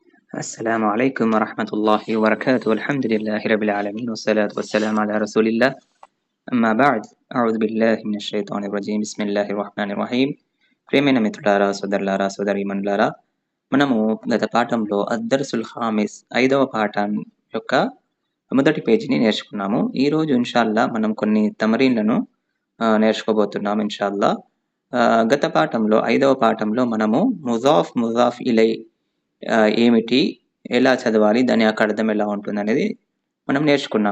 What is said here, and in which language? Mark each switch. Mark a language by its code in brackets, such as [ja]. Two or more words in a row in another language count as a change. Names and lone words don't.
[ar] السلام عليكم ورحمة الله وبركاته. الحمد لله رب العالمين والصلاة والسلام على رسول الله. أما بعد أعوذ بالله من الشيطان الرجيم. بسم الله الرحمن الرحيم. [te] ప్రియమైన మిత్రులారా, సోదరులారా, సోదరీమణులారా, మనము గత పాఠంలో [ar] الدرس الخامس [te] 5వ పాఠం యొక్క మొదటి పేజీని నేర్చుకున్నాము. ఈరోజు ఇన్షాల్లా మనం కొన్ని తమరీన్లను నేర్చుకోబోతున్నాం ఇన్షాల్లా. గత పాఠంలో 5వ పాఠంలో మనము [ar] مضاف إليه [te] ఏమిటి, ఎలా చదవాలి, దాని యొక్క అర్థం ఎలా ఉంటుంది అనేది మనం నేర్చుకున్నాం.